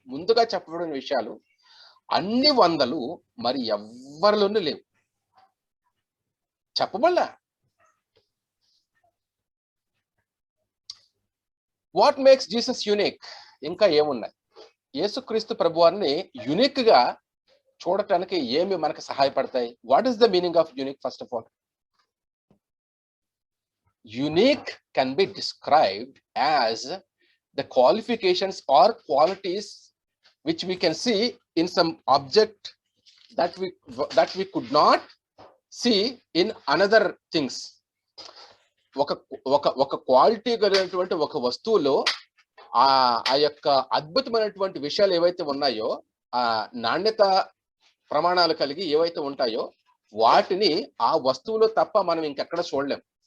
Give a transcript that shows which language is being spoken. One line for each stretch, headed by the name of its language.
Telugu: ముందుగా చెప్పబడిన విషయాలు అన్ని 100 మరి ఎవ్వరిలోనూ లేవు, చెప్పబడలే.
English: What makes Jesus unique?
Telugu: ఇంకా ఏమున్నాయి? యేసుక్రీస్తు ప్రభువారిని యూనిక్ గా చూడటానికి ఏమి మనకు సహాయపడతాయి?
English: What is the meaning of unique? First of all, unique can be described as the qualifications or qualities which we can see in some object that we could not see in another things.
Telugu: ఒక quality కలిగినటువంటి ఒక వస్తువులో ఆ యొక్క అద్భుతమైనటువంటి విషయాలు ఏవైతే ఉన్నాయో, ఆ నాణ్యత ప్రమాణాలు కలిగి ఏవైతే ఉంటాయో వాటిని ఆ వస్తువులో తప్ప మనం ఇంకెక్కడ చూడలేం.